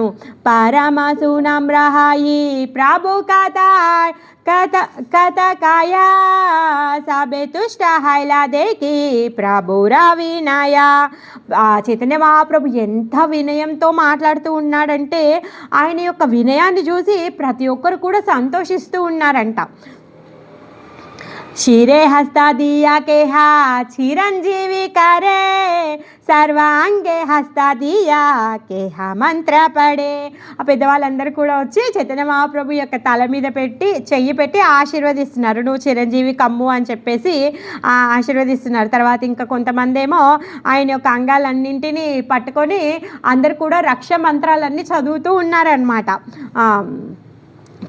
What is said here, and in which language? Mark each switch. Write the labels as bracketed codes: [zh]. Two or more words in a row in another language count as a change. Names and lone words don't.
[bn] পরম সুনম্র হইয়া প্রভু কথা কয় সবে তুষ্ট হৈলা দেখি প্রভুর বিনয়. [te] చైతన్య మహాప్రభు ఎంత వినయంతో మాట్లాడుతూ ఉన్నాడంటే ఆయన యొక్క వినయాన్ని చూసి ప్రతి ఒక్కరు కూడా సంతోషిస్తూ ఉన్నారంట. [bn] শিরে হস্ত দিয়া কেহ চিরঞ্জীবী করে, সর্বাঙ্গে হস্ত দিয়া কেহ মন্ত্র পড়ে. [te] ఆ పెద్దవాళ్ళందరూ కూడా వచ్చి చైతన్య మహాప్రభు యొక్క తల మీద చెయ్యి పెట్టి ఆశీర్వదిస్తున్నారు. నువ్వు చిరంజీవి కమ్ము అని చెప్పేసి ఆశీర్వదిస్తున్నారు. తర్వాత ఇంకా కొంతమంది ఏమో ఆయన యొక్క అంగాలన్నింటినీ పట్టుకొని అందరు కూడా రక్ష మంత్రాలన్నీ చదువుతూ ఉన్నారనమాట.